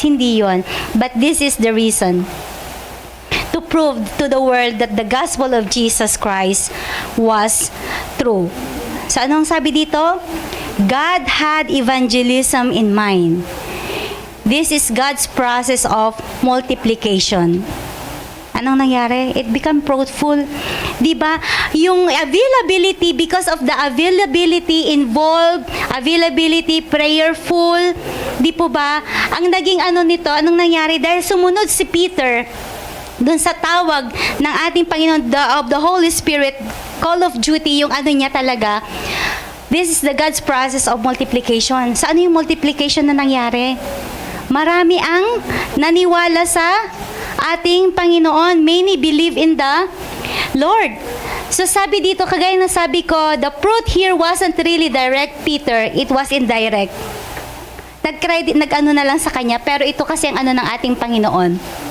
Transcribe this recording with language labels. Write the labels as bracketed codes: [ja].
[tl] Hindi yon. [en] But this is the reason. To prove to the world that the gospel of Jesus Christ was true. [tl] So anong sabi dito? [en] God had evangelism in mind. This is God's process of multiplication. [tl] Anong nangyari? [en] It became fruitful. Diba? Yung availability, because of the availability involved, availability, prayerful, di po ba? [tl] Ang naging ano nito, anong nangyari? Dahil sumunod si Peter dun sa tawag ng ating Panginoon of the Holy Spirit, [en] call of duty, [tl] yung ano niya talaga. [en] This is the God's process of multiplication. [tl] Sa ano yung multiplication na nangyari? Marami ang naniwala sa ating Panginoon. [en] Many believe in the Lord. So [tl] sabi dito, kagaya na sabi ko, [en] the fruit here wasn't really direct, Peter. It was indirect. [tl] Nag-credit, nag-ano na lang sa kanya, pero ito kasi ang ano ng ating Panginoon.